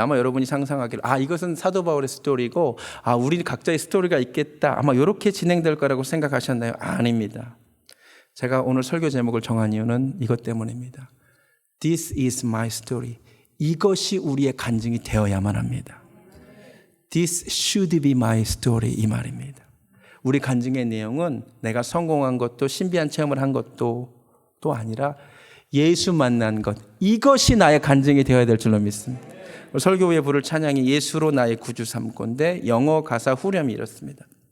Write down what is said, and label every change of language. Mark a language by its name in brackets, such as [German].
[Korean] 아마 여러분이 상상하기를 이것은 사도 바울의 스토리고 우리 각자의 스토리가 있겠다. 아마 이렇게 진행될 거라고 생각하셨나요? 아닙니다. 제가 오늘 설교 제목을 정한 이유는 이것 때문입니다. [English] This is my story. [Korean] 이것이 우리의 간증이 되어야만 합니다. [English] This should be my story [Korean] 이 말입니다. 우리 간증의 내용은 내가 성공한 것도 신비한 체험을 한 것도 또 아니라 예수 만난 것, 이것이 나의 간증이 되어야 될 줄로 믿습니다. 설교에 부를 찬양이 예수로 나의 구주 삼고인데 영어 가사 후렴이 이렇습니다.